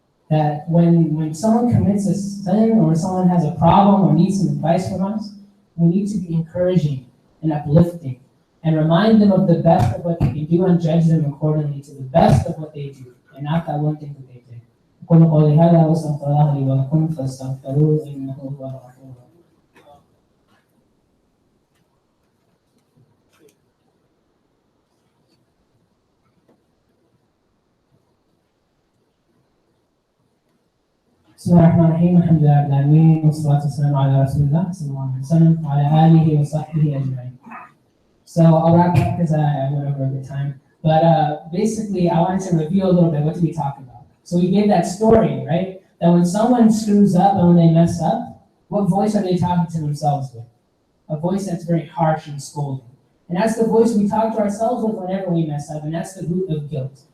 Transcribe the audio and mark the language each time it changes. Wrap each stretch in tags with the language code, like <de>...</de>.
<en>That when someone commits a sin or someone has a problem or needs some advice from us, we need to be encouraging and uplifting and remind them of the best of what they can do and judge them accordingly to the best of what they do and not that one thing that they did.</en> <ar>أقول قولي هذا وأستغفر الله لي ولكم فاستغفروه إنه هو الغفور الرحيم. بسم الله الرحمن الرحيم الحمد لله رب العالمين والصلاة والسلام على رسول الله صلى الله عليه وسلم وعلى آله وصحبه أجمعين.</ar> <en>So I'll wrap up because I went over a good time. But basically, I wanted to review a little bit. What did we talk about? So we gave that story, right? That when someone screws up and when they mess up, what voice are they talking to themselves with? A voice that's very harsh and scolding. And that's the voice we talk to ourselves with whenever we mess up, and that's the root of guilt.</en>